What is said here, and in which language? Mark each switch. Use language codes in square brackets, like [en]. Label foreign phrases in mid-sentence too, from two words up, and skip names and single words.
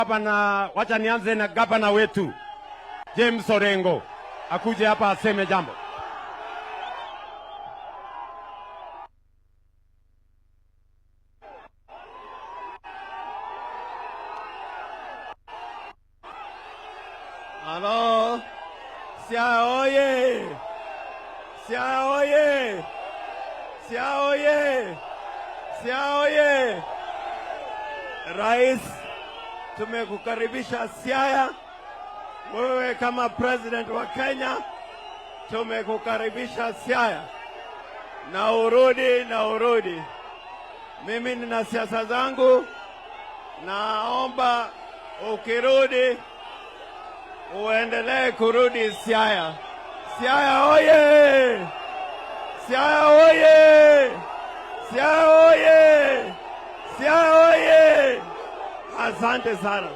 [sw] Gavana, wacha nianze na gavana wetu James Orengo akuje hapa aseme jambo. Halo, Siaya oye! Siaya oye! Siaya oye! Siaya oye! Rais, tumekukaribisha Siaya. Wewe kama president wa Kenya, tumekukaribisha Siaya. Na urudi. Mimi nina siasa zangu, naomba ukirudi uendelee kurudi Siaya. Siaya oye! Siaya oye! Siaya oye! Siaya oye! Asante sana.